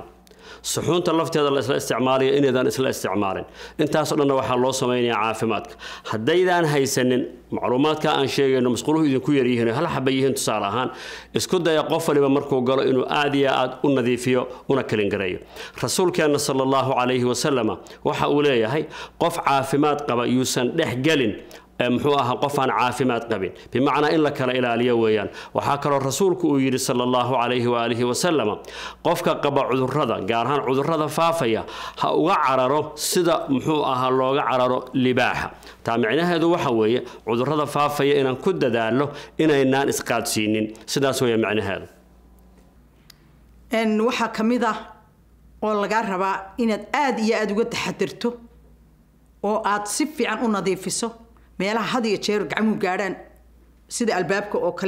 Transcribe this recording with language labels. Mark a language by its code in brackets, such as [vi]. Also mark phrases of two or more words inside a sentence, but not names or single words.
[so] suxuunta lafteeda la isla isticmaalayo inaydaan isla isticmaalin. intaas oo dhan waxa loo sameeyaa caafimaadka. haddaydaan haysanin macluumaadka aan sheegayno musquluhu idinku yar yihiin hal xabba yihiin tusaale ahaan isku daya qof waliba markuu galo inuu aad iyo aad u nadiifiyo una kalin gareeyo. rasuulkeena [ar] صلى الله عليه وسلم [so] waxa uu leeyahay qof caafimaad qaba yuusan dhex galin muxuu ahaa qof aan caafimaad qabin bimacnaa in la kala ilaaliyo weeyaan. waxa kale oo rasuulku uu yiri [ar] صلى الله عليه وآله وسلم [so] qofka qaba cudurrada gaar ahaan cudurrada faafaya ha uga cararo sida muxuu ahaa looga cararo libaaxa. taa macnaheedu waxa weeye cudurrada faafaya inaan ku dadaalo inaynaan isqaadsiinin sidaas weeye macnaheedu. waxa kamida oo laga rabaa inaad aad iyo aad uga taxadirto oo aad si fiican u nadiifiso meelaha had iyo jeer gacmuhu gaadhaan sida albaabka oo kale.